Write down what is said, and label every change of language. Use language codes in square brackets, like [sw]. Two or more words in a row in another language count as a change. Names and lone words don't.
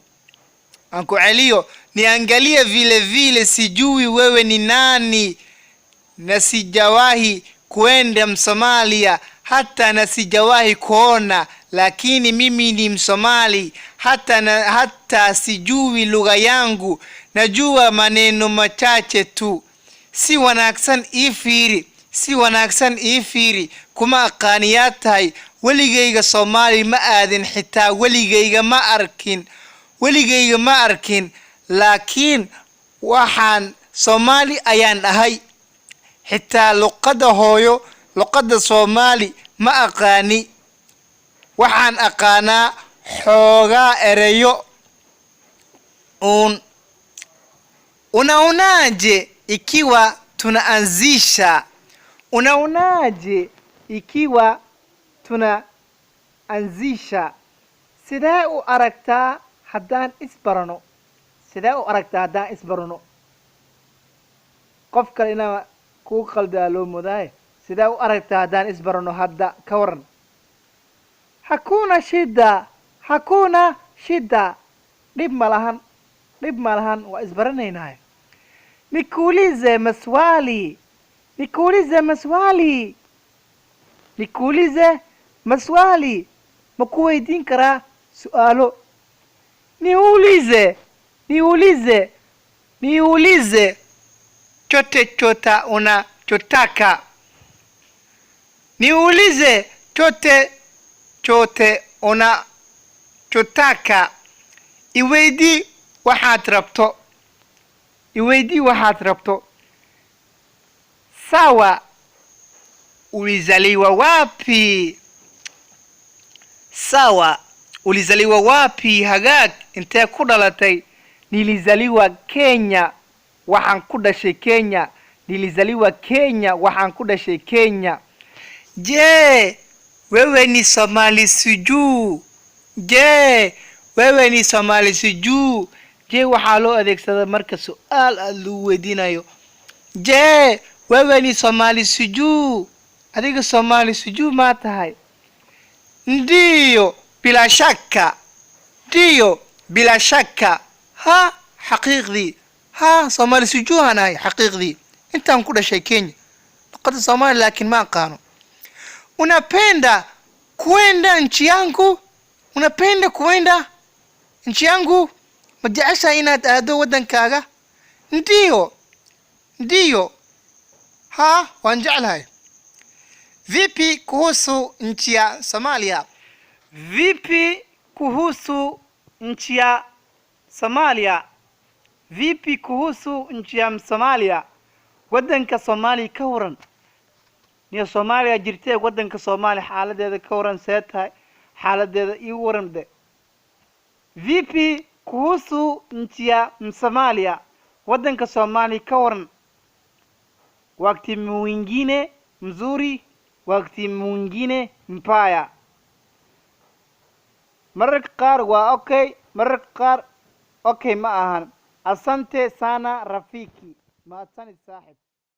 [sw] Ankuelio niangalia vile sijui wewe ni nani na sijawahi kuenda Msomalia hata na sijawahi kuona, lakini mimi ni Msomali hata sijui lugha yangu, najua maneno machache tu. [so] Si wanaagsan ii fiiri kuma aqaaniyaa tahay weligayga Soomaali ma aadin, xitaa weligayga ma arkin, laakiin waxaan Soomaali ayaan ahay. xitaa luqada Soomaali ma aqaani, waxaan aqaanaa xoogaa ereyo [sw] unaonaje ikiwa tunaanzisha [so] sidee u aragtaa haddaan isbarano qof kale inaa ku qaldaa loo moodaay. sidee u aragtaa haddaan isbarano hadda ka waran. [sw] hakuna shida [so] dhib malahan waa isbaranaynaa. [sw] Nikuulize maswali [so] ma ku weydiin karaa su'aalo. [sw] niulize chote unachotaka. Niulize chote unachotaka. [so] Iweydii waxaad rabto. [sw] Sawa, ulizaliwa wapi? [so] Hagaag, intee ku dhalatay? [sw] Nilizaliwa Kenya, [so] waxaan ku dhashay Kenya. [sw] Nilizaliwa Kenya, [so] waxaan ku dhashay Kenya. [sw] Je, wewe ni Somali sijuu? [so] Je waxaa loo adeegsadaa marka su'aal aad loo weydiinayo. [sw] Je wewe ni Somali sijuu? [so] Adiga Somali sijuu ma tahay? [sw] Ndiyo bila shaka. [so] Haqiiqdii Somali sijuu anahay haqiiqdii. intaan ku dhashay Kenya luqada Soomaali laakiin ma aqaano. [sw] Unapenda kuenda nchi yangu? [so] Ma jeceshahay inaad aado wadankaaga? Ndiyo waan jeclahay. [sw] Vipi kuhusu nchi ya Somalia? Vipi kuhusu nchi ya Somalia? Vipi kuhusu nchi ya Somalia? [so] Wadanka Soomaaliya ka waran. Niyo Soomaaliya jirtay wadanka Soomaaliya xaaladeeda ka waran seetahay xaaladeeda ii waran de. [sw] Vipi kuhusu nchi ya Somalia? [so] Wadanka Soomaaliya ka waran. [sw] Wakati mwingine mzuri, wakati mwingine mbaya. [so] Mararka qaar waa okay, mararka qaar okay ma ahan. [sw] Asante sana rafiki. [so] Maadsani saaxib.